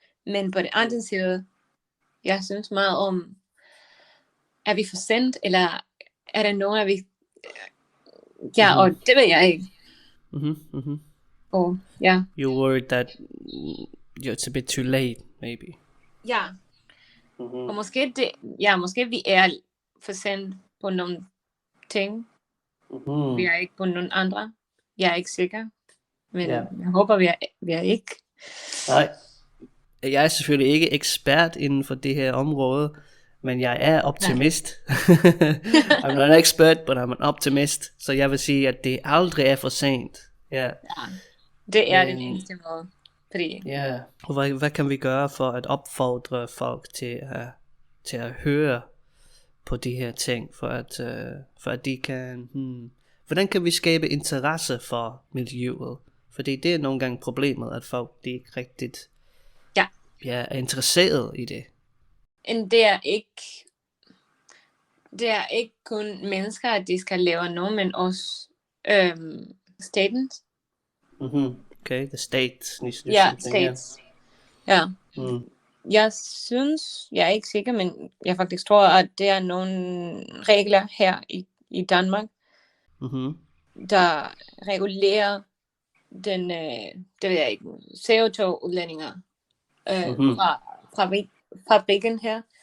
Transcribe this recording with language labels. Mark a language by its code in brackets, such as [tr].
[da] Men på det andet side, jeg synes meget om, er vi for sent, eller er der nogen, er vi... Ja, og det ved jeg ikke. Og ja. [en] You're worried that it's a bit too late, maybe. [da] Ja. Og måske vi er for sent på nogle ting. Vi er ikke på nogen andre. Jeg er ikke sikker. Men jeg håber, vi er ikke. Nej. Jeg er selvfølgelig ikke ekspert inden for det her område, men jeg er optimist. [en] I'm not an expert, but I'm an optimist. [da] Så jeg vil sige, at det aldrig er for sent. Ja, det er den eneste måde. Fordi... Ja, og hvad kan vi gøre for at opfordre folk til at høre på de her ting, for at de kan... Hvordan kan vi skabe interesse for miljøet? Fordi det er nogle gange problemet, at folk de ikke rigtigt er interesseret i det. Det er ikke kun mennesker, at de skal lave noget, men også staten. [en] Okay, the state needs to do something. States. Ja. [da] Jeg synes, jeg er ikke sikker, men jeg faktisk tror, at der er nogle regler her i Danmark, der regulerer den, det ved jeg ikke, CO2-udledninger fra fabrikken her.